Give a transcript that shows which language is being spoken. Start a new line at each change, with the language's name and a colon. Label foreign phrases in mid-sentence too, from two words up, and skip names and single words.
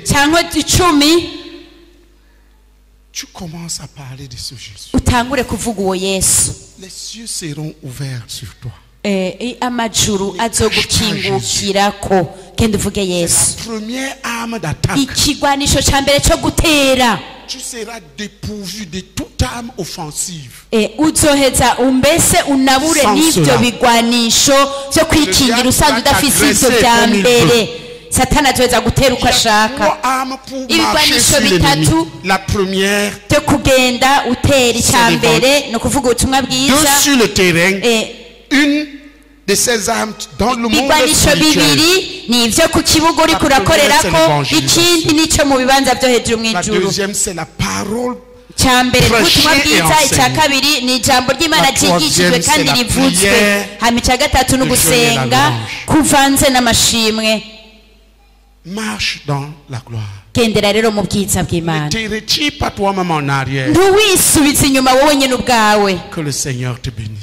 Rundi: cyangwa 10.
French: Tu commences à parler de ce Jésus.
Rundi: utangure kuvuga uwo Yesu.
French: Les cieux seront ouverts sur toi.
Rundi: amajuru azogukingukirako, genda uvuge Yesu.
French: La première arme d'attaque.
Rundi: ikigwanisho cya mbere cyo gutera.
French: Tu seras dépourvu de toute arme offensive.
Rundi: uzoheza umbese unabure
French: Sans
Rundi: n'ibyo
French: cela.
Rundi: bigwanisho byo kwikingira usanzwe udafise ibyo bya mbere. Satana azoheza gutera uko ashaka.
French: Trois armes pour marcher
Rundi: ibigwanisho
French: sur l'ennemi.
Rundi: bitatu
French: La première,
Rundi: byo kugenda utera icya mbere no kuvuga ubutumwa
French: deux
Rundi: bwiza.
French: sur le terrain. Une de ces armes dans le monde
Rundi: ibigwanisho
French: spirituel.
Rundi: bibiri ni ibyo ku kibuga uri kurakorerako, ikindi nicyo mu bibanza byo hejuru mu
French: La
Rundi: ijuru.
French: deuxième, c'est la parole.
Rundi: cya mbere ubutumwa
French: Prêcher et
Rundi: bwiza, icya
French: enseigner.
Rundi: kabiri ni ijambo ry'Imana
French: La
Rundi: ryigishijwe
French: troisième,
Rundi: kandi
French: c'est la
Rundi: rivuzwe.
French: prière,
Rundi: hama icya gatatu ni
French: le jeûne et la
Rundi: ugusenga
French: louange.
Rundi: kuvanze n'amashimwe.
French: Marche dans la gloire.
Rundi: gendera rero mu bwiza
French: Ne
Rundi: bw'Imana,
French: te retire pas toi-même en arrière.
Rundi: ntuwisubize inyuma wowe nyine ubwawe.
French: Que le Seigneur te bénisse.